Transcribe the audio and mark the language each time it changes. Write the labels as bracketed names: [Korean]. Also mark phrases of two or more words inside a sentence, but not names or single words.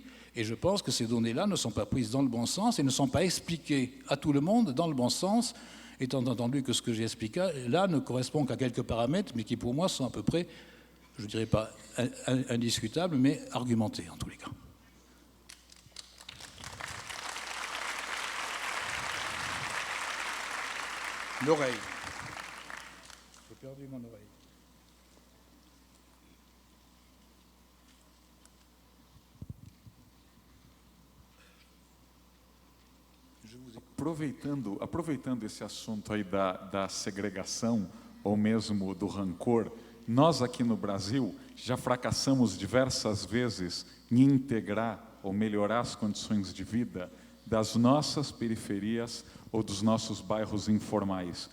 [French] Et je pense que ces données-là ne sont pas prises dans le bon sens et ne sont pas expliquées à tout le monde dans le bon sens, étant entendu que ce que j'ai expliqué là ne correspond qu'à quelques paramètres, mais qui pour moi sont à peu près, je ne dirais pas indiscutables, mais argumentés en tous les cas. L'oreille. J'ai perdu mon oreille. [Portuguese] Aproveitando esse assunto aí da segregação, ou mesmo do rancor, nós aqui no Brasil já fracassamos diversas vezes em integrar ou melhorar as condições de vida das nossas periferias ou dos nossos bairros informais.